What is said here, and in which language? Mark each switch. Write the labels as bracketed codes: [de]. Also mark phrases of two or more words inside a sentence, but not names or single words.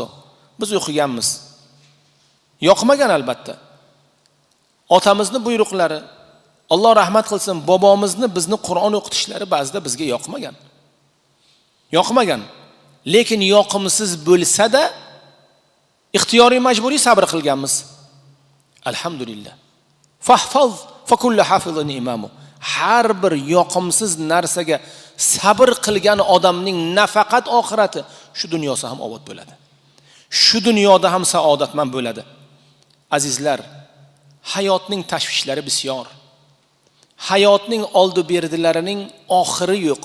[uz] Biz o'qiganmiz. Yoqmagan albatta. Otamizni buyruqlari, Alloh rahmat qilsin, bobomizni bizni Qur'on o'qitishlari ba'zida bizga yoqmagan. Yoqmagan. Lekin yoqimsiz bo'lsa-da ixtiyoriy majburiy sabr qilganmiz. Alhamdulillah. [ar] فاحفظ فكل حافظ إمام. [uz] Har bir yoqimsiz narsaga sabr qilgan odamning nafaqat oxirati, shu dunyosi ham obod bo'ladi. Shu dunyoda ham saodatmand bo'ladi. Azizlar, hayotning tashvishlari bisyor. Hayotning oldi berdilarining oxiri yo'q.